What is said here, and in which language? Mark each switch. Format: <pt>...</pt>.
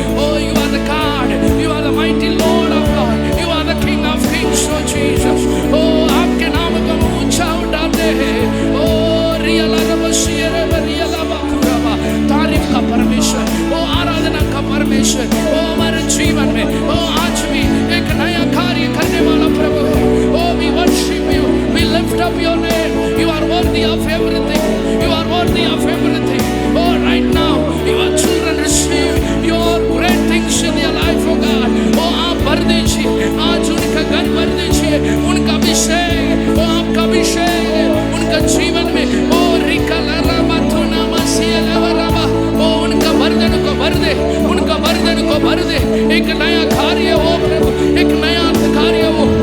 <en>Oh, you are the God, you are the mighty Lord of Lord, you are the King of Kings, oh Jesus.</en> <hi>Oh, आपके नाम को ऊंचा उठाते हैं। ओ real रबशियाला real बाकुराबा, तारीफ का परमेश्वर, ओ आराधना का परमेश्वर, ओ हमारे जीवन में ओ आज भी एक नया कार्य करने वाला प्रभु है।</hi> <en>Oh, we worship you, we lift up your name. You are worthy of everything, you are worthy of everything. Oh, right now your children receive your great things in their life, oh God.</en> <hi>Oh, आप भर दीजिए, आज उनका घर भर दीजिए, उनका अभिषेक, ओ आपका अभिषेक उनका जीवन में, ओ रिकाला रबतुना मसीला रबा, ओ उनका बर्दन को भर दे, उनका बर्दन को भर दे। एक नया कार्य हो प्रभु, एक नया कार्य हो।</hi>